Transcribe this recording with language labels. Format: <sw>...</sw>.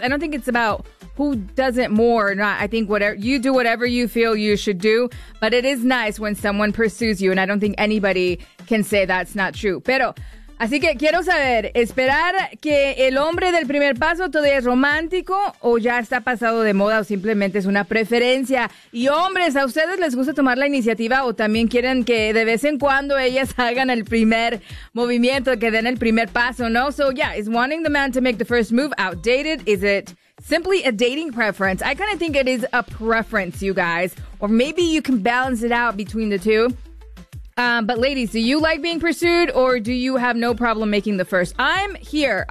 <en>I don't think it's about who does it more or not. I think whatever you do, whatever you feel you should do, but it is nice when someone pursues you, and I don't think anybody can say that's not true.</en> <es>Pero así que quiero saber, ¿esperar que el hombre del primer paso todavía es romántico o ya está pasado de moda o simplemente es una preferencia? Y hombres, ¿a ustedes les gusta tomar la iniciativa o también quieren que de vez en cuando ellas hagan el primer movimiento, que den el primer paso, no?</es> <en>So yeah, is wanting the man to make the first move outdated? Is it simply a dating preference? I kind of think it is a preference, you guys. Or maybe you can balance it out between the two. But ladies, do you like being pursued or do you have no problem making the first? I'm here.</en>